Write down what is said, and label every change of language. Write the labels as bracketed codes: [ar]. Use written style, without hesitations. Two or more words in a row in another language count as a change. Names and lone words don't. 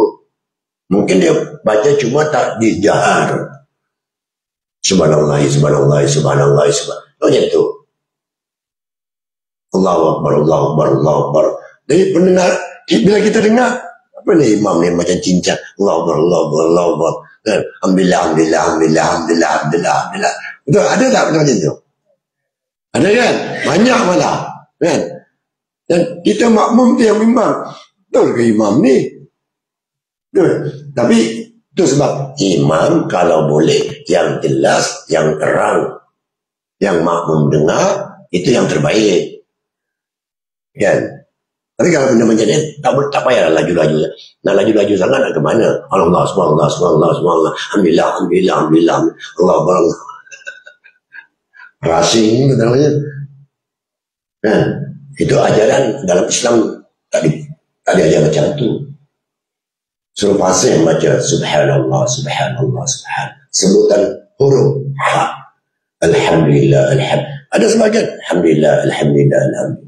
[ms] Mungkin dia baca cuma tak dijahar. [ar] سبحان الله، سبحان الله، سبحان الله، سبحان الله. [ms] Macam tu. [ar] الله أكبر، الله أكبر، الله أكبر. [ms] Jadi pendengar, bila kita dengar, apa ni imam ni macam cincang. [ar] الله أكبر، الله أكبر، الله أكبر. [ms] Kan? [ar] الحمد لله، الحمد لله، الحمد لله، الحمد لله، الحمد لله، الحمد لله. [ms] Betul, ada tak macam tu? Ada kan? Banyak malah. Kan? Dan kita makmum tu yang memang. Betul ke imam ni? Tapi itu sebab imam kalau boleh yang jelas, yang terang, yang makmum dengar, itu yang terbaik. Kan? Tapi kalau benda macam ni tak payah laju-laju. Nak laju-laju sangat nak ke mana? [ar] الله سبحان الله، سبحان الله، سبحان الله، الحمد لله، الحمد لله، الحمد لله، الله أكبر. [ms] Rasing namanya. Kan? Itu ajaran dalam Islam tak diajar macam tu. Suruh fasih baca [ar] سبحان الله، سبحان الله، سبحان الله. [ms] Sebutan huruf ha. [ar] الحمد لله، الحمد لله. [ms] Ada sebagian [ar] الحمد لله، الحمد لله، الحمد لله.